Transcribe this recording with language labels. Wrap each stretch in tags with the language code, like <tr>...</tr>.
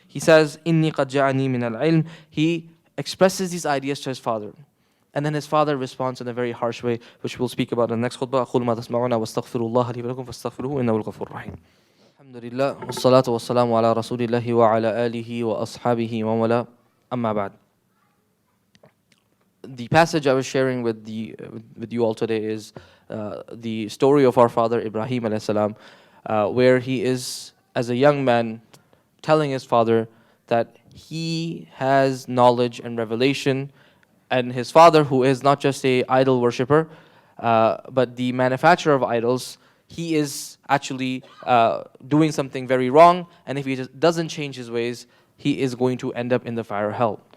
<en>He says,</en> <ar>"Inni qad ja'ani min al-ilm."</ar> <en>He expresses these ideas to his father. And then his father responds in a very harsh way, which we'll speak about in the next khutbah.</en> <ar>أقول ما تسمعون واستغفر الله لي ولكم فاستغفروه إنه الغفور الرحيم. الحمد لله والصلاة والسلام على رسول الله وعلى آله وأصحابه ومن أما بعد.</ar> <en>The passage I was sharing with you all today is the story of our father Ibrahim alayhi salam, where he is, as a young man, telling his father that he has knowledge and revelation, and his father, who is not just a idol worshipper, but the manufacturer of idols, he is actually doing something very wrong, and if he doesn't change his ways, he is going to end up in the fire of hell.</en>